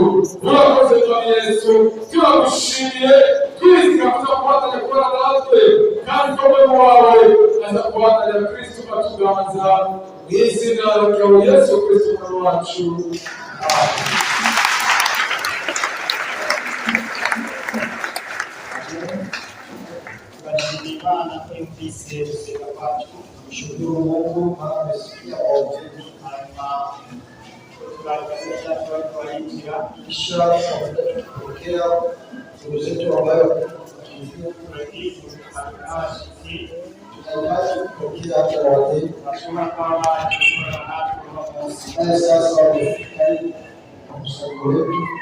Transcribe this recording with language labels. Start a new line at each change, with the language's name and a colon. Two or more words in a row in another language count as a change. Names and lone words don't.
Kinyarwanda: Urakoze mwami Yesu, turagushimiye twizera kuza kubatanya kubana natwe, kandi ko we wawe aza kubatanya Kristo ukatuganza mu izina ryawe Yesu Kristo umwami wacu. Barashimira Imana ko yumvise gusenga kwacu.
Swahili: Mshukuru Mungu maana amesikia maombi
Kinyarwanda: hanyuma tukagaragaza twarinjira
Swahili: kisha tukapokea ndugu zetu ambayo tunahitaji kupokea hata wageni naye sasa wamefika mkusanyiko wetu.